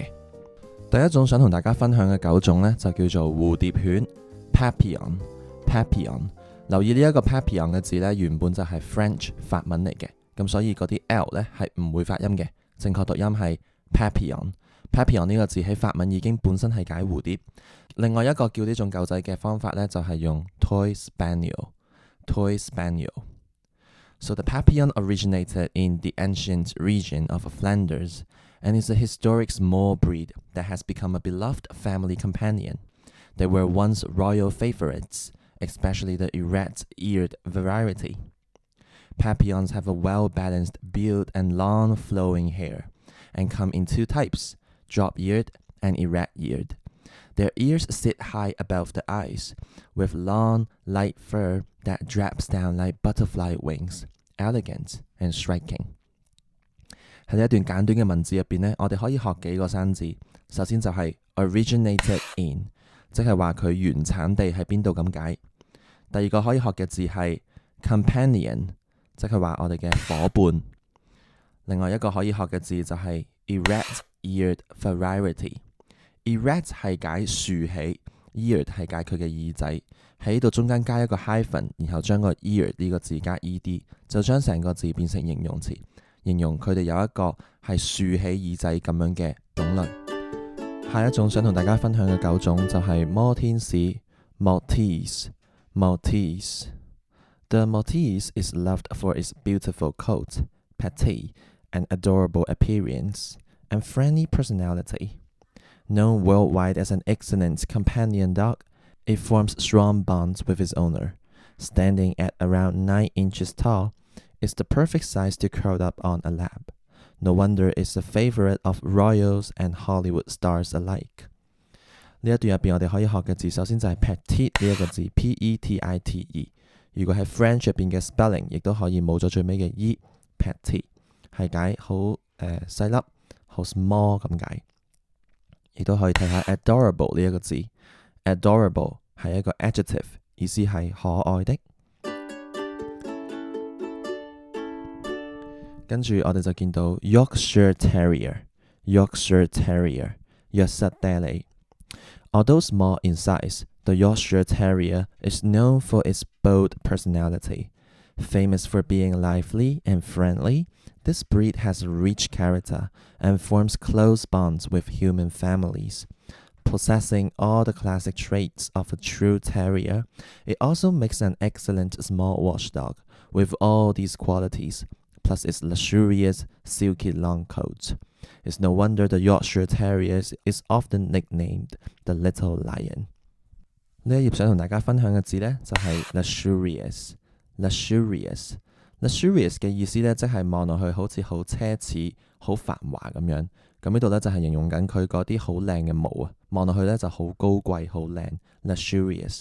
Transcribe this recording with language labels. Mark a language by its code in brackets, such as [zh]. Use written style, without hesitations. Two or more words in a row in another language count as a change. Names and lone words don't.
[yue] 第一種想同大家分享嘅狗種呢，就叫做蝴蝶犬 Papillon。留意呢一個 Papillon 嘅字呢，原本就係 French 法文嚟嘅，咁所以嗰啲 L 呢係唔會發音嘅，正確讀音係 Papillon。Papillon 呢個字喺法文已經本身係解蝴蝶。另外一個叫呢種狗仔嘅方法呢，就係用 Toy Spaniel。 [en] Toy Spaniel。So the Papillon originated in the ancient region of Flanders and is a historic small breed that has become a beloved family companion. They were once royal favorites.Especially the erect-eared variety. Papillons have a well-balanced build and long flowing hair, and come in two types, drop-eared and erect-eared. Their ears sit high above the eyes, with long, light fur that drapes down like butterfly wings, elegant and striking. [yue] 喺呢一段簡短嘅文字入邊呢，我哋可以學幾個生字。首先就係 [en] originated in， [yue] 即係話佢原產地喺邊度咁解。第二個可以學嘅字係 companion， 即係話我哋嘅夥伴。另外一個可以學嘅字就係 [en] erect-eared variety。 [yue] erect 係解豎起 ，eared 係解佢嘅耳仔。喺度中間加一個 hyphen， 然後將個 ear 呢個字加 ed， 就將成個字變成形容詞，形容佢哋有一個係豎起耳仔咁樣嘅種類。下一種想同大家分享嘅狗種就係摩天使 Maltese。Maltese. [en] The Maltese is loved for its beautiful coat, petite, and adorable appearance, and friendly personality. Known worldwide as an excellent companion dog, it forms strong bonds with its owner. Standing at around 9 inches tall, it's the perfect size to curl up on a lap. No wonder it's a favorite of royals and Hollywood stars alike. [yue] 呢一段入邊我哋可以學嘅字，首先就係 petite 呢一個字 P-E-T-I-T-E。如果喺 French 入邊嘅 spelling， 亦都可以冇咗最尾嘅 e。petite 係解好細粒，好 small 咁解。亦都可以睇下 adorable 呢一個字 ，adorable 係一個 adjective， 意思係可愛的。跟住我哋就見到 Yorkshire Terrier 約瑟爹利。 [en] Although small in size, the Yorkshire Terrier is known for its bold personality. Famous for being lively and friendly, this breed has a rich character and forms close bonds with human families. Possessing all the classic traits of a true terrier, it also makes an excellent small watchdog. With all these qualities, plus its luxurious, silky long coat.It's no wonder the Yorkshire Terrier is often nicknamed the Little Lion。 [yue] 呢一頁想同大家分享嘅字呢，就係 luxurious。luxurious 嘅意思呢，即係望落去好似好奢侈、好繁華咁樣。咁呢度呢，就係形容緊佢嗰啲好靚嘅毛啊，望落去呢，就好高貴、好靚。luxurious。